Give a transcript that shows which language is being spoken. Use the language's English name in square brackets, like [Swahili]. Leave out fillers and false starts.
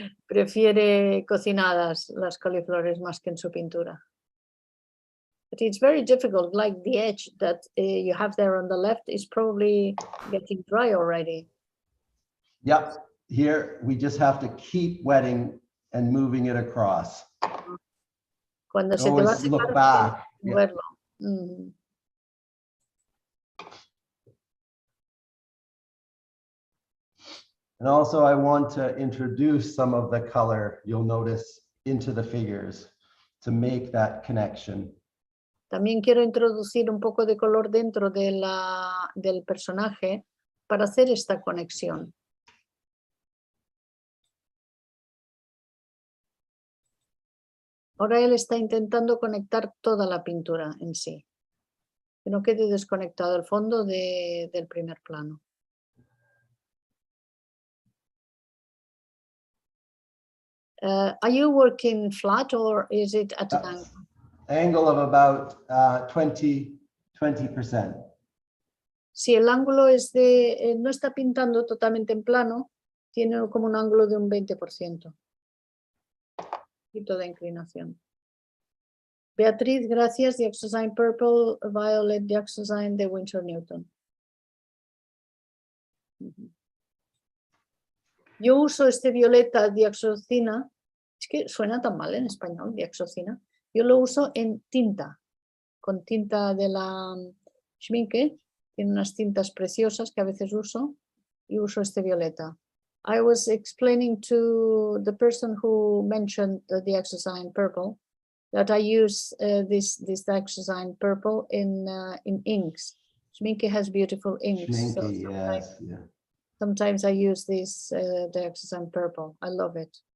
[Spanish] Prefiere cocinadas las coliflores más que en su pintura. [English] But it's very difficult, like the edge that you have there on the left is probably getting dry already. Yep, here we just have to keep wetting and moving it across. [Spanish] Cuando se te va a [English] Always look [Spanish] secar, [English] back. Yeah. [Spanish] moverlo. Mhm. [English] And also I want to introduce some of the color, you'll notice, into the figures to make that connection. [Spanish] También quiero introducir un poco de color dentro de del personaje para hacer esta conexión. Ahora él está intentando conectar toda la pintura en sí. Que no quede desconectado el fondo del primer plano. [English] Are you working flat or is it at an angle? Angle of about 20%. [Spanish] Si el ángulo es de, no está pintando totalmente en plano, tiene como un ángulo de un 20%. Un poquito de inclinación. Beatriz, gracias. [English] Dioxazine Purple, Violet, Dioxazine de Winsor Newton. [Spanish] Yo uso este violeta dioxazina, es que suena tan mal en español, dioxazina. Yo lo uso en tinta, con tinta de la Schminke. Tiene unas tintas preciosas que a veces uso y uso este violeta. [English] I was explaining to the person who mentioned the dioxazine purple that I use this dioxazine purple in inks. Schminke has beautiful inks. Schminke, yes, yeah. Sometimes I use this dioxazine purple. I love it.